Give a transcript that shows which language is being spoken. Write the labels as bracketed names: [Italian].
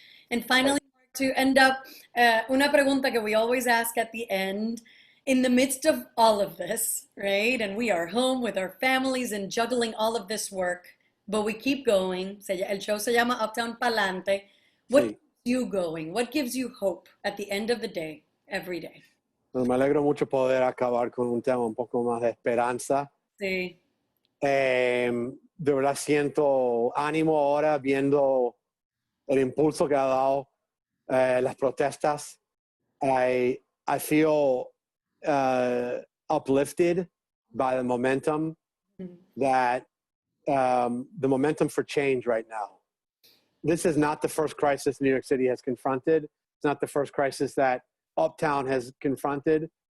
[English] And finally, to end up, [Spanish] una pregunta que [English] we always ask at the end, in the midst of all of this, right? And we are home with our families and juggling all of this work, but we keep going. [Spanish] El show se llama Uptown Pa'lante. [English] What keeps you going? What gives you hope at the end of the day, every day? [Spanish] Bueno, me alegro mucho poder acabar con un tema un poco más de esperanza. Sí. De verdad siento ánimo ahora viendo el impulso que ha dado las protestas. [English] I feel uplifted by the momentum that the momentum for change right now. This is not the first crisis New York City has confronted. It's not the first crisis that Uptown has confronted.